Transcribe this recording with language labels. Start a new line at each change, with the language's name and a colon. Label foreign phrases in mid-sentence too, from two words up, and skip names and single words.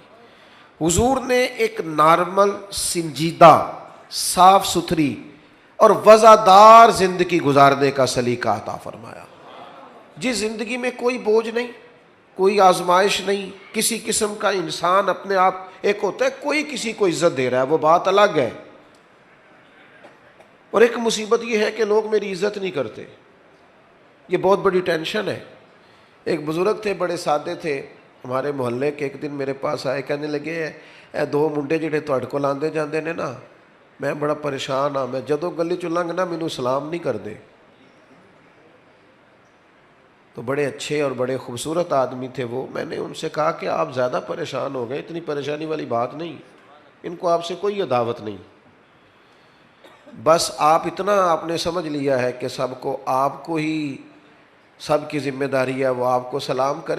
Urdu: حضور نے ایک نارمل, سنجیدہ, صاف ستھری, اور وزادار زندگی گزارنے کا سلیقہ عطا فرمایا، جس زندگی میں کوئی بوجھ نہیں، کوئی آزمائش نہیں، کسی قسم کا انسان اپنے آپ، ایک ہوتا ہے کوئی کسی کو عزت دے رہا ہے وہ بات الگ ہے، اور ایک مصیبت یہ ہے کہ لوگ میری عزت نہیں کرتے، یہ بہت بڑی ٹینشن ہے۔ ایک بزرگ تھے، بڑے سادے تھے ہمارے محلے کے، ایک دن میرے پاس آئے، کہنے لگے
Punjabi: اے دو منڈے جڑے تہاڈے کول آندے جاندے نے نا، میں بڑا پریشان ہاں، میں جدوں گلی چ لنگنا مینوں سلام نہیں کردے۔
Urdu: تو بڑے اچھے اور بڑے خوبصورت آدمی تھے وہ، میں نے ان سے کہا کہ آپ زیادہ پریشان ہو گئے، اتنی پریشانی والی بات نہیں، ان کو آپ سے کوئی عداوت نہیں، بس آپ اتنا آپ نے سمجھ لیا ہے کہ سب کو آپ کو ہی سب کی ذمہ داری ہے، وہ آپ کو سلام کریں۔